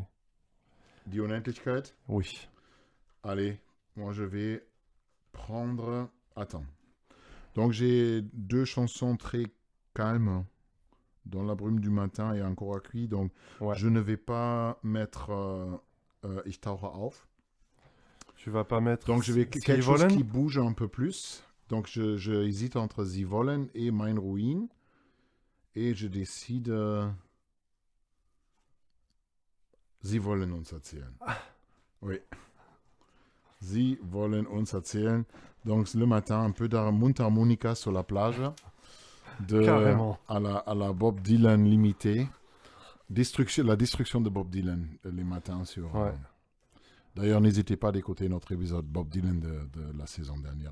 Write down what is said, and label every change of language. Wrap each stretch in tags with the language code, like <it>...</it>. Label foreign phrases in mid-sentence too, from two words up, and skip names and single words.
<fr>Die Unendlichkeit? Oui. Allez, moi je vais prendre... Attends. Donc j'ai 2 chansons très calmes, Dans la brume du matin et Encore à cuire. Donc je ne vais pas mettre Ich tauche auf. Tu vas pas mettre... Donc je vais quelque chose qui bouge un peu plus. Donc je hésite entre Sie wollen et Mein Ruin. Et je décide... Sie wollen uns erzählen. Oui. Sie wollen uns erzählen. Donc le matin, un peu de mundharmonica sur la plage. À la Bob Dylan limitée. La destruction de Bob Dylan les matins sur... D'ailleurs, n'hésitez pas à écouter notre épisode Bob Dylan de la saison dernière.</fr>